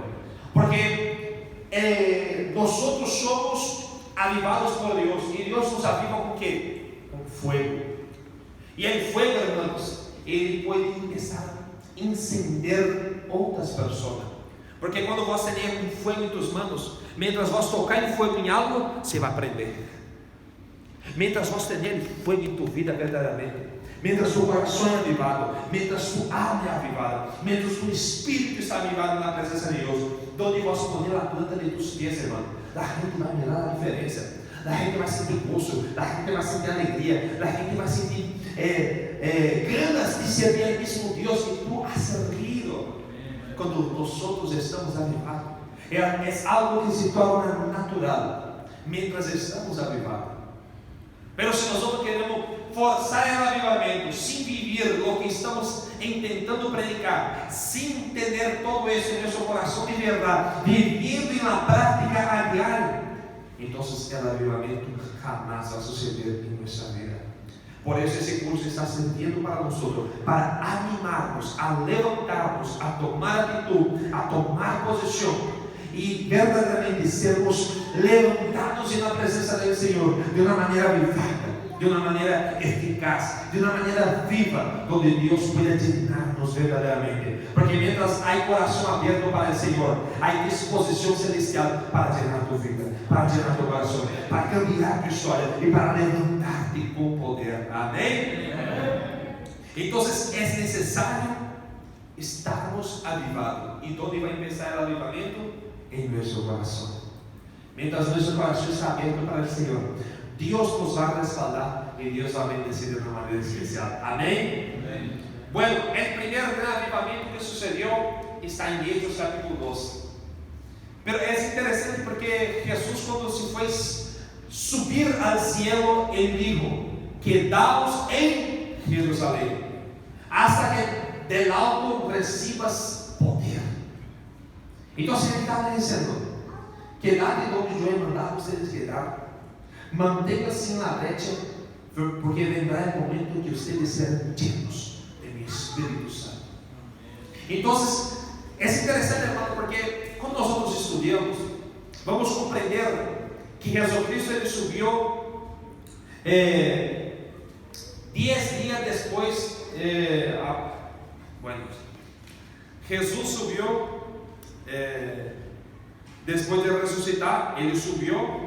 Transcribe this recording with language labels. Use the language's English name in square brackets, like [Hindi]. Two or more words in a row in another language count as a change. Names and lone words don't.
[Portuguese] Porque nós somos avivados por Deus, e Deus nos aviva com o quê? Com fogo. E o fogo, hermanos, ele pode começar a incender outras pessoas. Porque quando você tem um fogo em [Spanish] tus manos, mientras vos [Portuguese] tocar em fogo em algo, você vai aprender. [Spanish] Mientras vos [Portuguese] tener fogo em tu vida verdadeiramente, mientras tu coração é avivado, mientras tu alma é avivada, mientras tu espírito está avivado na presença de Deus, onde [Spanish] vos poner [Portuguese] a planta de tus pés, irmão, a gente vai mirar a diferença. a gente vai sentir gozo, a gente vai sentir alegria, a gente vai sentir [Spanish] ganas de servir al mismo Dios que tú has servido. [Portuguese] Quando nós estamos avivados, é algo que se torna natural mientras estamos avivados. Pero se nós queremos forçar o avivamento sem viver o que estamos intentando predicar, sem ter todo isso em nosso coração de verdade, vivendo na prática a diário, então o avivamento jamais vai suceder em nossa vida. Por isso esse curso está servindo para nós, para animarmos, a levantarmos, a tomar atitude, a tomar posição e verdadeiramente sermos levantados na presença do Senhor de uma maneira avivada, de uma maneira eficaz, de uma maneira viva, onde Deus [Spanish] pueda llenar-nos [Portuguese] verdadeiramente. Porque mientras há coração aberto para o Senhor, há disposição celestial para llenar tu vida, para llenar tu coração, para cambiar tu história e para levantar-te com poder. Amém? Então é necessário estarmos avivados. E onde vai começar o avivamento? Em nosso coração. Mientras nosso coração está aberto para o Senhor, Deus nos vai respaldar e Deus vai bendecir de uma maneira especial. Amém? Amém. Bueno, o primeiro grande avivamento que sucedeu está em Hechos capítulo 12. Pero é interessante porque Jesus, quando se foi subir ao cielo, ele [Spanish] dijo: quedaos [Portuguese] em Jerusalém, [Spanish] hasta que del alto recibas poder. [Portuguese] Então ele estava dizendo: quedate onde eu [Spanish] he mandado [Portuguese] vocês quedar, mantenham-se na brecha, porque vendrá o momento que vocês serão [Spanish] llenos de mi [Portuguese] Espírito Santo. Então é interessante, hermano, porque quando nós estudamos, vamos compreender que Jesucristo ele subiu 10 dias depois. Jesus subiu depois de ressuscitar, ele subiu.